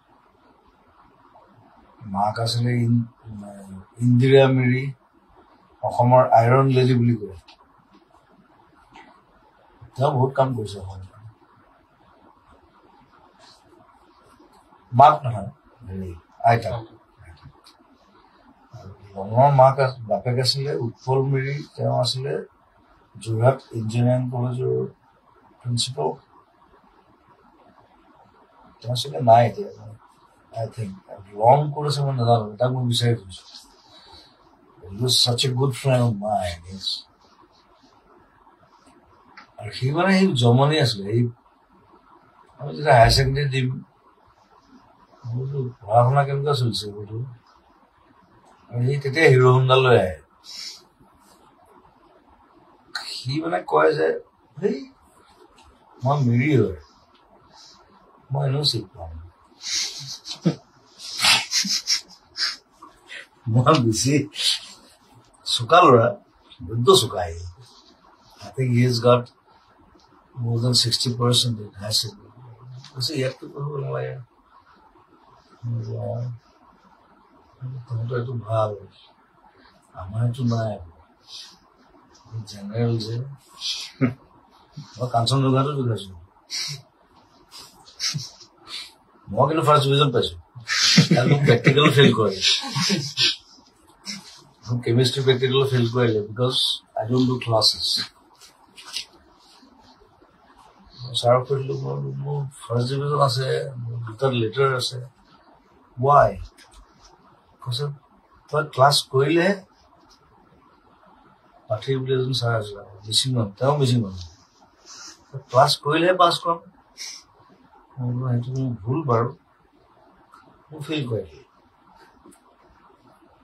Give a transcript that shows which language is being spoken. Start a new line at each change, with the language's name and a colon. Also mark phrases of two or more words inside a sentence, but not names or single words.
Assamese: মাক আছিলে ইন্দিৰা মিৰি অসমৰ আইৰণ লেডি বুলি কয় তেওঁ বহুত কাম কৰিছে অসমত মাক নহয় আইতা লঙৰ মাক বাপেক আছিলে উৎপল মিৰি তেওঁ আছিলে যোৰহাট ইঞ্জিনিয়াৰিং কলেজৰ প্ৰিন্সিপাল তেওঁ আছিলে নাই এতিয়া
English: I think
Assamese: লং কৰিছে মই নাজানো তাক মই বিচাৰি ফুৰিছো
English: He was such a good friend of mine
Assamese: আৰু সি মানে সি জমনি আছিলে আমি যেতিয়া
English: higher secondary
Assamese: দিম পঢ়া শুনা কেনেকুৱা চলিছে বোলো সি তেতিয়া হিৰো হোণ্ডা লৈ আহে সি মানে কয় যে হেই মই মিৰি হয় মই এনেও চিট পাম মই বেছি চোকা ল'ৰা বৃদ্ধ চোকা আহি
English: I think he has got more than 60% in high secondary
Assamese: ইয়াততো পঢ়িব নালাগে তহঁতৰ এইটো ভাল আমাৰ এইটো নাই জেনেৰেল যে মই কাঞ্চনজংঘাটো দেখাইছো মই কিন্তু
English: first division
Assamese: পাইছো
English: practical fail
Assamese: কৰে
English: chemistry practical fail
Assamese: কৰিলে
English: because I don't do classes
Assamese: ছাৰক সুধিলো মোৰ
English: first division
Assamese: আছে মোৰ 2টা লেটাৰ আছে ৱাই কৈছে তই ক্লাছ কৰিলেহে পাঠী বুলি এজন ছাৰ আছিলে মিচিং মানুহ তেওঁ মিচিং মানুহ ক্লাছ কৰিলেহে পাছ কৰাম সেইটো মোৰ ভুল বাৰু মোৰ ফেইল কৰিলে